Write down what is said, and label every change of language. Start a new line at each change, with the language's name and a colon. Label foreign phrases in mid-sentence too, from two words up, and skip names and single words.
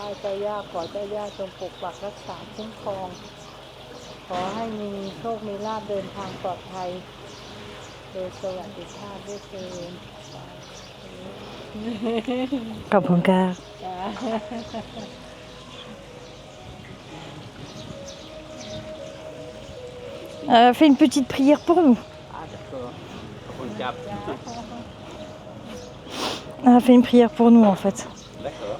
Thai: เจ้าย่าขอเจ้าย่าจงปกปักรักษาคุ้มครองขอให้มีโชคมีลาภเดินทางปลอดภัยโดยสวัสดิภาพด้วยเถิด ขอบคุณค่ะ
French: Fais une petite prière pour nous. Ah d'accord. On le capte. Elle a fait une prière pour nous en fait. D'accord.